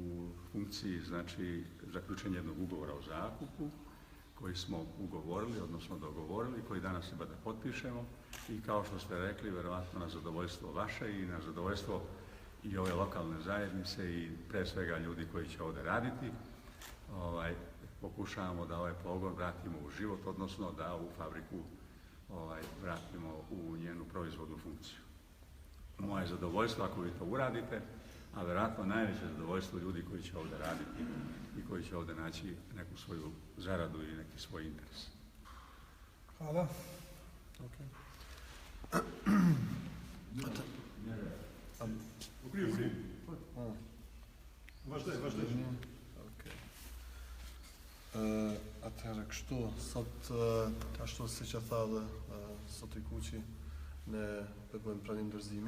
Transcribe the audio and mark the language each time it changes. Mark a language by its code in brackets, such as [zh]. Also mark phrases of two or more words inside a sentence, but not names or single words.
[sr] funkciji znači zaključenja jednog ugovora o zakupu koji smo ugovorili, odnosno dogovorili, koji danas treba da potpišemo i kao što ste rekli, verovatno na zadovoljstvo vaše i na zadovoljstvo i ove lokalne zajednice i pre svega ljudi koji će ovde raditi, pokušavamo da ovaj pogon vratimo u život, odnosno da ovu fabriku vratimo u njenu proizvodnu funkciju. Moje zadovoljstvo ako vi to uradite, a verovatno najveće zadovoljstvo ljudi koji će ovde raditi i koji će ovde naći neku svoju zaradu i neki svoj interes. Hvala. Ukriv. [sq] Vazhdoj. Atëherë kështu, sot ashtu si që tha dhe sot i kuqi ne bëjmë pranim dorëzimin.